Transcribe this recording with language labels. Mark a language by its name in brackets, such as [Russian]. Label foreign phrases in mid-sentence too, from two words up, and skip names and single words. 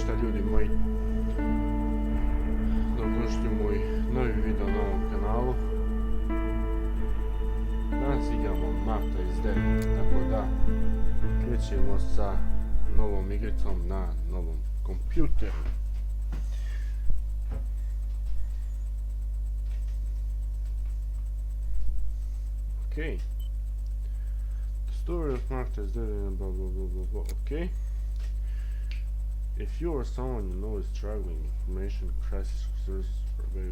[Serbian] ljudi moji, dobrodošli u moj novi video na ovom kanalu. Danas igramo Marta is Dead, tako da krećemo sa novom igricom na novom kompjuteru. [English] Okay. The story of Marta is dead and blah blah blah blah blah. Okay. If you or someone you know is struggling, information crisis resources are available.